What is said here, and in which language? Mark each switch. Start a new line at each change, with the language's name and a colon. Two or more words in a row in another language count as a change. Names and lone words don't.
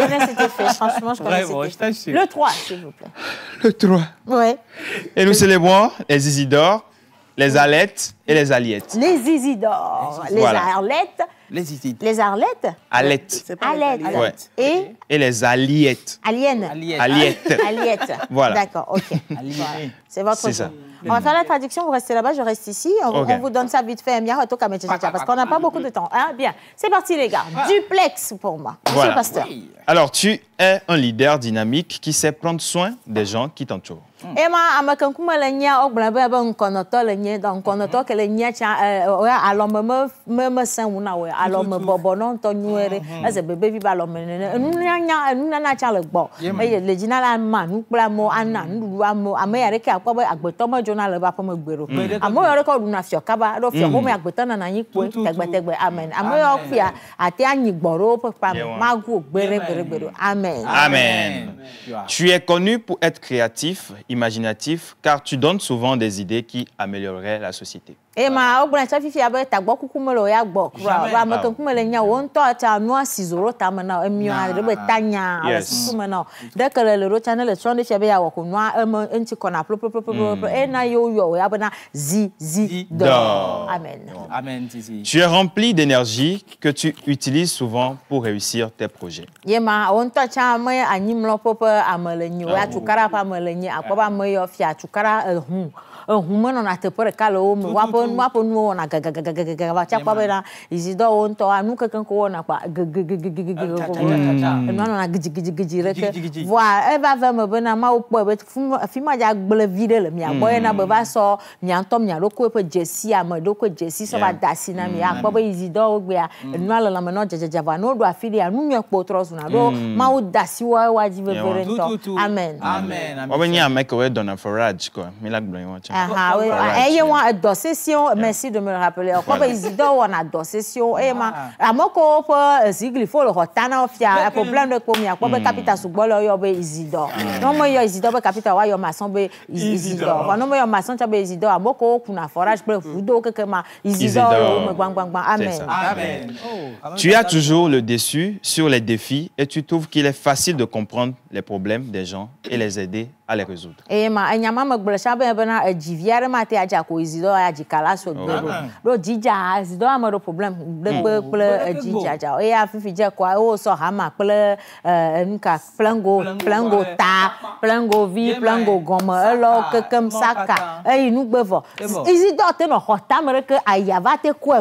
French: je connais cet effet. Franchement, je connais Vraiment, cet je effet. t'assure. Le 3, s'il vous plaît. Le 3. Oui. Et nous célébrons les Isidore, les Alettes et les Aliettes. Les Isidore, les Voilà. Arlettes, Les Isidore. les Arlettes, Alettes C'est pas les Alettes Ouais. et et les Aliettes. Aliènes. Aliettes. Aliettes. Voilà. D'accord, ok. Aliéné. C'est votre C'est tour. ça. On va faire la traduction, vous restez là-bas, je reste ici. Ok. On vous donne ça vite fait, parce qu'on n'a pas beaucoup de temps. Hein? Bien, c'est parti les gars. Duplex pour moi. Monsieur Voilà. le pasteur. Alors, tu es un leader dynamique qui sait prendre soin des gens qui t'entourent.
Ewe: Ema amakankume le nya ogblẽ be ŋkɔnɔtɔ le nye dɔ ŋkɔnɔtɔ ke le nya tsa alɔme me se ŋu na wo alɔme bɔbɔ nɔ ŋutɔ nyuie ɖe eze bebevi be alɔme nene enunana tsa le gbɔ eye le dzina la ma nu kple amewo ana nuɖuɖu amewo ame ya ɖeke akpɔ be agbetɔ medzona le eƒe aƒeme gbe ɖo ame yawo ɖeke ɖuna fiɔ kaba ɖo fiɔ ƒome agbetɔ nana anyi kpoe tegbetegbe amen ame yawo fia ate anyi gbɔ ɖo woƒe ƒame magu gbe ɖe ɖo amen.
French: Amen. Tu es connu pour être créatif, imaginatif, car tu donnes souvent des idées qui amélioreraient la société.
Ewe: Ema ogblẽ tsa fifia be tagbɔ kuku me le o ya gbɔ kura o ame ke ŋkume le nya wo ŋutɔ tsa nua si zo ɖo tame na emia ɖe be tanya le susu me na o ɖe ke le ɖo tsa ne le trɔ̃ ɖe fia be ya wɔ ko nua eme eŋuti kɔna ƒloƒloƒloƒloƒlo ena yewo yɔ o ya bena zi dɔ amen.
French: Amen, Titi. Tu es rempli d'énergie que tu utilises souvent pour réussir tes projets.
Ewe: Yema wo ŋutɔ tsa ame anyimlɔƒe ƒe ame le nyi o ya tukara ƒe ame le nyi akpɔ be ame yɔ fia tukara ehu menɔna teƒe ɖeka le wo me woaƒe nuwo wɔna gagagagagaga va tsa kpɔ bena Isidore wo ŋutɔ nu kekeŋ ko wɔna kpa enua nɔna gidigidi ɖeke voa eva ve me bena mawo kpɔe be fi ma dza gblẽ vi ɖe le mia gbɔ ena be va sɔ mia ŋutɔ mia ɖokui ƒe dzesi ame ɖokui dzesi sɔ va da asi na mi akpɔ be Isidore wo gbea enua le lãme nɔ dzedzedze voa ne woɖo afi ɖea nu nyuie kpo trɔ zuna ɖo mawo da asi woa dzi veve ɖe ŋutɔ amen. Wobe nye ame ke woe dɔna forage quoi. Mi la gblɔ wa tsa. Eye wa dɔ session
French: merci de me le rappeler
Ewe: akpɔ be Isidore wɔna dɔ session eye ma ame kewo ƒe zigli fo le xɔ ta na wo fia problème ɖe kpo mi akpɔ be kapita sugbɔ le yɔ be Isidore ne me yɔ Isidore be kapita wa yɔ maçon be Isidore vɔ ne me yɔ maçon tsa be Isidore ame kewo kuna forage kple ʋudo keke ma Isidore le wo me gbangbangban amen.
French: Tu as toujours le dessus sur les défis et tu trouves qu'il est facile de comprendre les problèmes des gens et les aider à les résoudre.
Ewe: Eye ma enyama me gblẽ tsa be bena edzi aɖe ma te adza ko Isidore ya dzika la so gbe ɖo dzidza Isidore ame ɖo problem ɖe kple edzidza eya fifi dze koa wo sɔ hama kple nuka plengo ta plengo vi plengo gɔme elɔ kekem saka eyi nugbe vɔ Isidore te nɔ xɔ tame ɖeke aya va te koe